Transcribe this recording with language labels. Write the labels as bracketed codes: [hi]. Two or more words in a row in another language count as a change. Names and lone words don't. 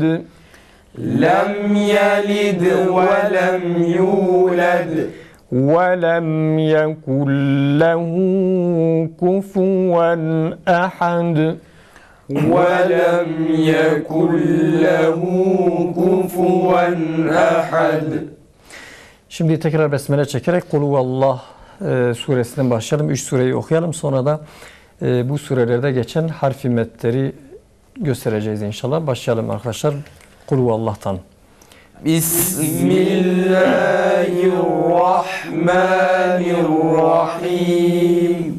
[ar] لم يلد ولم يولد ولم يكن له كفوا أحد ولم يكن له كفوا أحد. [tr] Şimdi tekrar besmele çekerek Kul Huvallah suresinden başlayalım. 3 sureyi okuyalım. Sonra da bu surelerde geçen harfi metleri göstereceğiz inşallah. Başlayalım arkadaşlar. Kul Huvallah'tan. [ar] بسم الله الرحمن الرحيم.